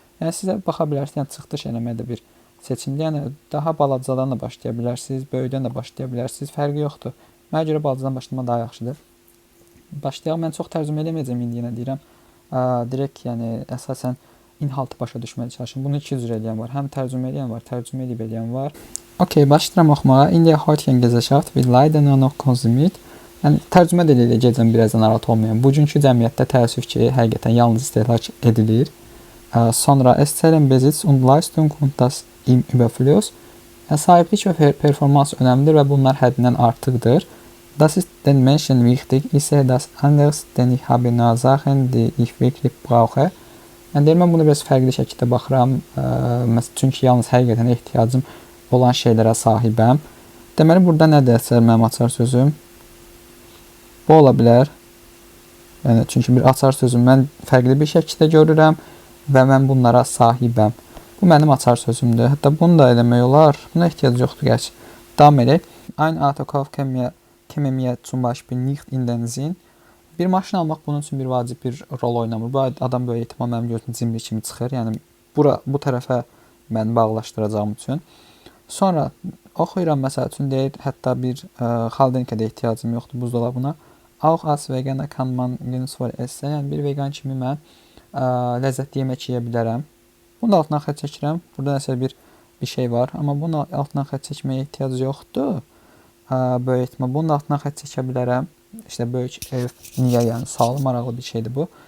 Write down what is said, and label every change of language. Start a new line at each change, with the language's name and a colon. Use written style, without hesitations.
Azerbaijani: Yəni sizə baxa bilərsiniz, yəni çıxdış eləmək də bir seçimdir. Yəni daha balacadan da başlaya bilərsiniz, böyükdən də başlaya bilərsiniz, fərqi yoxdur. Mənə görə balacadan başlamaq daha yaxşıdır. Başlayaq, mən çox tərcümə eləməyəcəm indi yenə deyirəm. Direkt yəni əsasən inhaltı başa düşməyə çalışın. Bunu iki cür eləyən var. Həm tərcümə eləyən var, tərcümə edib eləyən var. Okey, başlayıram oxumağa.
German: In der heutigen Gesellschaft wird leider nur noch konsumiert.
Azerbaijani: Yəni tərcümə də eləyəcəm birazdan narahat olmayın. Bugünkü cəmiyyətdə təəssüf ki, həqiqətən yalnız istehlak edilir. Sonra
German: es zählen Besitz und Leistung und das im Überfluss.
Azerbaijani: Sahiblik və performans önəmlidir və bunlar həddindən artıqdır.
German: Das ist den Menschen wichtig. Ich sehe das anders, denn ich habe nur Sachen, die ich wirklich brauche.
Azerbaijani: Yəni deyir, mən bunu biraz fərqli şəkildə baxıram. Çünki yalnız həqiqətən ehtiyacım olan şeylərə sahibəm. Deməli, burada nədir mənim açar sözüm? Bu ola bilər. Yəni, çünki bir açar sözüm mən fərqli bir şəkildə görürəm və mən bunlara sahibəm. Bu mənim açar sözümdür. Hətta bunu da eləmək olar. Buna ehtiyac yoxdur gəç. Davam edək.
German: Ein Autokauf käme mir zum Beispiel nicht in den Sinn.
Azerbaijani: Bir maşın almaq bunun üçün bir vacib bir rol oynamır. Bu adam böyük ehtimal mənim gözüm cimri kimi çıxır. Yəni bu tərəfə mən bağlaşdıracağım üçün. Sonra oxuyuram məsəl üçün deyir, hətta bir xaldenkədə ehtiyacım yoxdur buzdolabına.
German: Auch als Veganer kann man genussvoll essen.
Azerbaijani: Yəni bir vegan kimi mən ləzzətli yemək yeyə bilərəm. Bunun altından xətt çəkirəm. Burada nəsə bir şey var, amma bunun altından xətt çəkməyə ehtiyac yoxdur. Böyük ehtimal bunun altından xətt çəkə bilərəm. İşte böyük ev, niyə yəni sualı maraqlı bir şeydir bu.